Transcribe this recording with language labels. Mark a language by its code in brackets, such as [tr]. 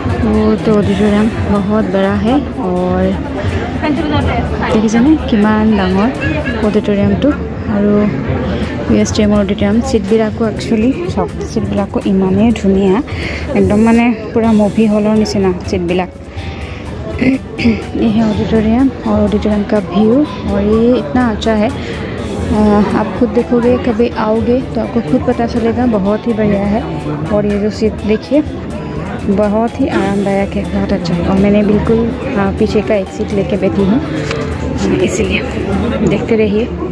[hi] वो तो ऑडिटोरियम बहुत बड़ा है। और [as] দেখিছেনে কিমান ডাঙৰ অডিটৰিয়ামটো। আৰু USTM অডিটৰিয়াম চিটবিলাকো একচুৱেলি চব চিটবিলাকো ইমানেই ধুনীয়া, একদম মানে পূৰা মুভি হলৰ নিচিনা চিটবিলাক। [hi] ये है ऑडिटोरियम और ऑडिटोरियम का व्यू, और ये इतना अच्छा है। आप खुद देखोगे, कभी आओगे तो आपको खुद पता चलेगा, बहुत ही बढ़िया है। और ये जो सीट देखिए बहुत ही आरामदायक है, बहुत अच्छा है। और मैंने बिल्कुल पीछे का एक सीट लेके बैठी हूँ, इसीलिए देखते रहिए।